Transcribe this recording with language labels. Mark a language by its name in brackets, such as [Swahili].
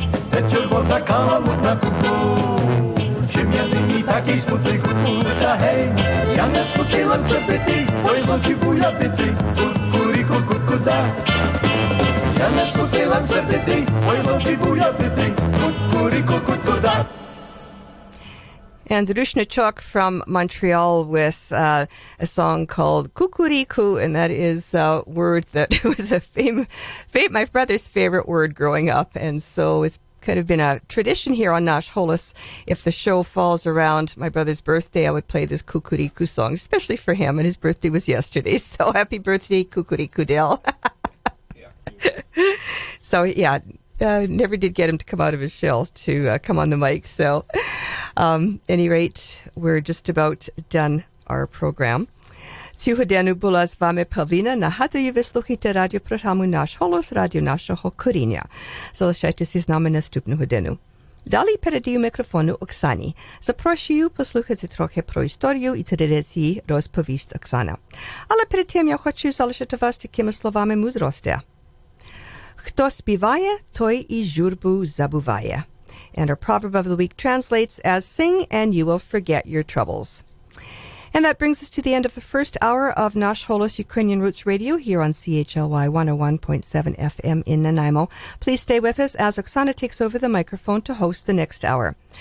[Ukrainian] Тече вода каламутна куку, чим я нині такий смутний куку, та гей, я не смутий, лем сердитий, бо й зночі буя бити, куріку, кутку, дай. Я не смутий, лем сердитий, бо й зночі буя бити, куріку, кутку, дай. [English] And Rushnichok from Montreal with a song called Kukuriku, and that is a word that was my brother's favorite word growing up, and so it's kind of been a tradition here on Nash Holos. If the show falls around my brother's birthday, I would play this Kukuriku song, especially for him, and his birthday was yesterday, so happy birthday, Kukuriku Dale. So, yeah. Never did get him to come out of his shell to come on the mic. So, any rate, we're just about done our program. [Ukrainian] Сьогодні була з вами Павліна. Нагадую, ви слухаєте радіопрограму «Наш голос», радіо нашого коріння. Залишайтеся з нами наступну годину. Далі передаю мікрофону Оксані. Запрошую послухати трохи про історію і традиції розповість Оксана. Але перед тим я хочу залишити вас такими словами мудрості. Хто співає, той і журбу забуває. [English] And our proverb of the week translates as, sing and you will forget your troubles. And that brings us to the end of the first hour of Nash Holos Ukrainian Roots Radio here on CHLY 101.7 FM in Nanaimo. Please stay with us as Oksana takes over the microphone to host the next hour.